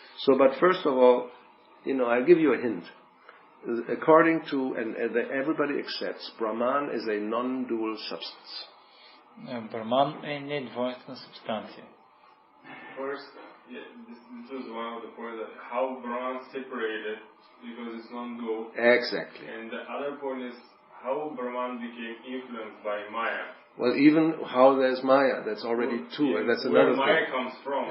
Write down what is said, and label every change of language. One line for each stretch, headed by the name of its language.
English: So, but first of all, I'll give you a hint. According to, and everybody accepts, Brahman is a non-dual substance.
Bulgarian: Brahman е недвойствена субстанция.
English: First, this was one of the points that how Brahman separated because it's non-dual. Exactly. And the other point is how Brahman became influenced by Maya. Well, even how there's Maya, that's already two, and that's another thing. Where Maya comes from.